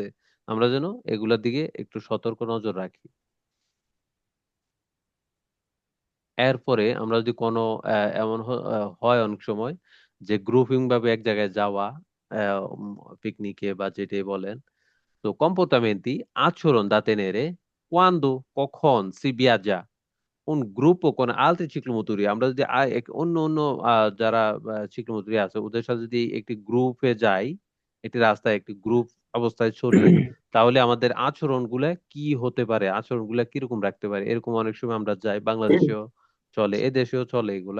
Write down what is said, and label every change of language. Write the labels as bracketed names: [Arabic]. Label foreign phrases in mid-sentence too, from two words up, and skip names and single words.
[Bangla] আমরা যেন এগুলোর দিকে একটু সতর্ক নজর রাখি। এরপরে আমরা যদি কোনো এমন হয় অনেক সময় যে গ্রুপিং ভাবে এক জায়গায় যাওয়া, পিকনিকে বা যেটাই বলেন, তো [Italian] comportamenti, আচরণ da tenere quando, কখন si viaggia un gruppo con altri ciclomotori, [Bangla] আমরা যদি অন্য অন্য যারা ciclomotori আছে ওদের সাথে যদি একটি গ্রুপে যাই, একটি রাস্তায় একটি গ্রুপ অবস্থায় চলি, তাহলে আমাদের আচরণগুলা কি হতে পারে, আচরণগুলা কিরকম রাখতে পারে, এরকম অনেক সময় আমরা যাই, বাংলাদেশেও চলে, এদেশেও চলে এগুলা।